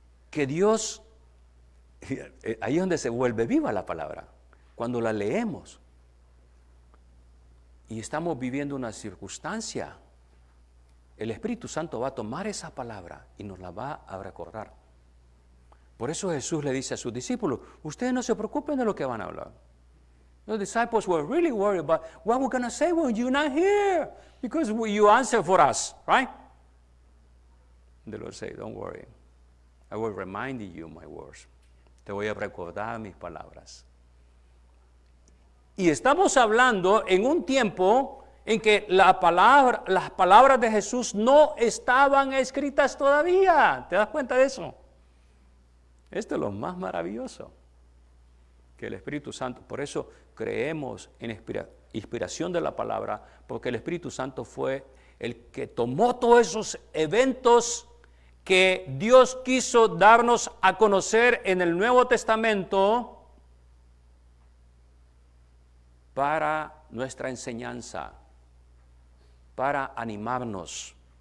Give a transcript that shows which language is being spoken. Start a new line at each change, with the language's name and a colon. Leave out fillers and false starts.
Spanish: Que Dios, ahí es donde se vuelve viva la palabra, cuando la leemos y estamos viviendo una circunstancia, el Espíritu Santo va a tomar esa palabra y nos la va a recordar. Por eso Jesús le dice a sus discípulos, ustedes no se preocupen de lo que van a hablar.
English: The disciples were really worried about what we're going to say when you're not here, because you answer for us, right? The Lord said, don't worry. I will remind you my words.
Spanish: Te voy a recordar mis palabras. Y estamos hablando en un tiempo en que las palabras de Jesús no estaban escritas todavía. ¿Te das cuenta de eso? Esto es lo más maravilloso, que el Espíritu Santo, por eso creemos en inspiración de la palabra, porque el Espíritu Santo fue el que tomó todos esos eventos que Dios quiso darnos a conocer en el Nuevo Testamento para nuestra enseñanza, para animarnos.